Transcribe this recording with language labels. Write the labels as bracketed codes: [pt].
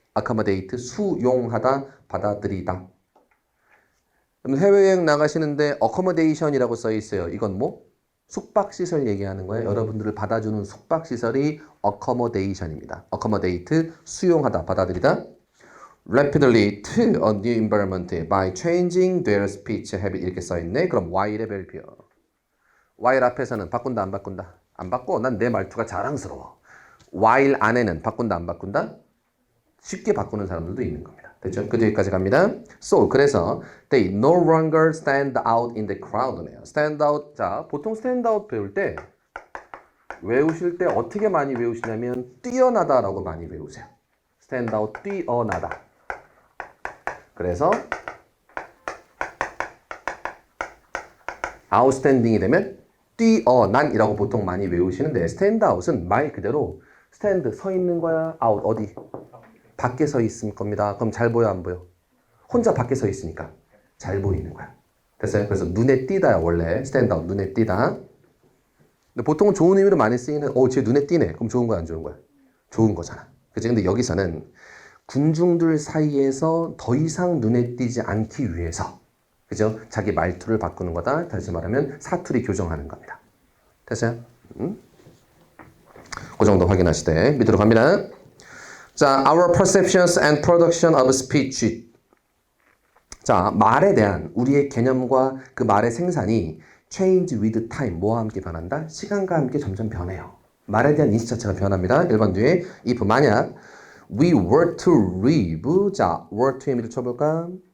[ko] accommodate 수용하다, 받아들이다. 해외여행 나가시는데 accommodation이라고 써 있어요. 이건 뭐? 숙박시설 얘기하는 거예요. 여러분들을 받아주는 숙박시설이 accommodation입니다. accommodate, 수용하다, 받아들이다. [en] rapidly to a new environment by changing their speech habit [ko] 이렇게 써 있네. 그럼 while의 별표. while 앞에서는 바꾼다, 안 바꾼다? 안 바꿔. 난 내 말투가 자랑스러워. while 안에는 바꾼다, 안 바꾼다? 쉽게 바꾸는 사람들도 있는 겁니다. 됐죠? 그 뒤에까지 갑니다. [en] So, [ko] 그래서 [en] they no longer stand out in the crowd네요. stand out. [ko] 자, 보통 stand out 배울 때 외우실 때 어떻게 많이 외우시냐면 뛰어나다라고 많이 외우세요. [en] stand out, [ko] 뛰어나다. 그래서 outstanding이 되면 뛰어난이라고 보통 많이 외우시는데 stand out은 말 그대로 stand 서 있는 거야. out 어디? 밖에 서 있을 겁니다. 그럼 잘 보여 안 보여? 혼자 밖에 서 있으니까 잘 보이는 거야. 됐어요? 그래서 눈에 띄다야 원래 stand out 눈에 띄다. 근데 보통은 좋은 의미로 많이 쓰이는 쟤 눈에 띄네. 그럼 좋은 거야 안 좋은 거야? 좋은 거잖아. 그치? 근데 여기서는 군중들 사이에서 더 이상 눈에 띄지 않기 위해서 그죠? 자기 말투를 바꾸는 거다. 다시 말하면 사투리 교정하는 겁니다. 됐어요? 그 정도 확인하시되 밑으로 갑니다. 자, [en] our perceptions and production of speech. [ko] 자, 말에 대한 우리의 개념과 그 말의 생산이 [en] change with time. [ko] 뭐와 함께 변한다? 시간과 함께 점점 변해요. 말에 대한 인식 자체가 변합니다. 1번 뒤에 if 만약 [en] We were to leave. [ko] 자, were to의 의미를 쳐볼까?